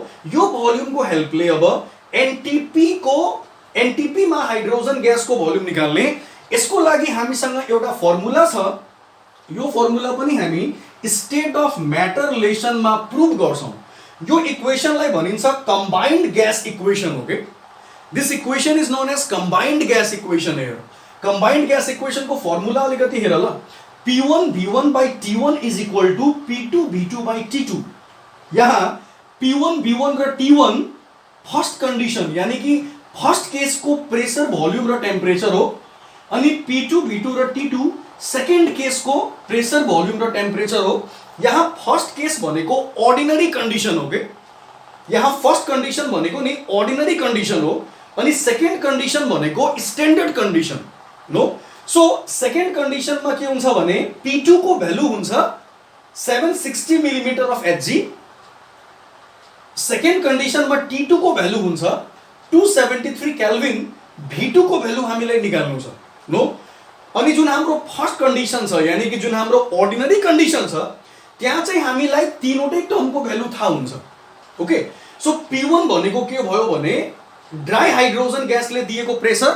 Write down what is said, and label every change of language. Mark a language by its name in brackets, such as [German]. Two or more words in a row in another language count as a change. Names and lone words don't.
[Nepali] यो भोल्युम को हेल्पले अब एनटीपी मा [English] hydrogen gas [Nepali] को भोल्युम निकाल्ने, यसको लागि हामीसँग एउटा फर्मुला छ। यो फर्मुला पनि हामी [English] state of matter relation [Nepali] मा प्रुभ गर्छौं। यो इक्वेशनलाई भनिन्छ [English] combined gas equation. OK, this equation is known as combined gas equation. here combined gas equation [Nepali] को फर्मुला अलिकति हेर ल। [English] P1 V1 by T1 is equal to P2 V2 by T2। [Nepali] यहाँ P1 V1 र T1 [English] first condition [Nepali] यानी कि [English] first case [Nepali] को [English] pressure volume [Nepali] र टेम्परेचर हो। अनि P2 V2 र T2 [English] second case [Nepali] को [English] pressure volume [Nepali] र टेम्परेचर हो। यहाँ [English] first case [Nepali] भनेको [English] ordinary condition [Nepali] हो के, यहाँ [English] first condition [Nepali] भनेको नि [English] ordinary condition [Nepali] हो अनि [English] second condition [Nepali] भनेको [English] standard condition. now, so second condition [Nepali] में के हुन्छ भने P2 को भ्यालु हुन्छ 760 [English] millimeter of Hg. second condition [Nepali] में T2 को भ्यालु हुन्छ 273 केल्भिन। V2 को भ्यालु हामीलाई निकाल्नु छ। नो, अनि जुन हाम्रो [English] first condition [Nepali] छ यानी कि जुन हाम्रो [English] ordinary condition [Nepali] छ त्यहाँ चाहिँ हामीलाई तीनवटै टर्मको भ्यालु थाहा हुन्छ। [English] OK, so [Nepali] P1 भनेको के भयो भने [English] dry hydrogen gas [Nepali] दिएको प्रेशर।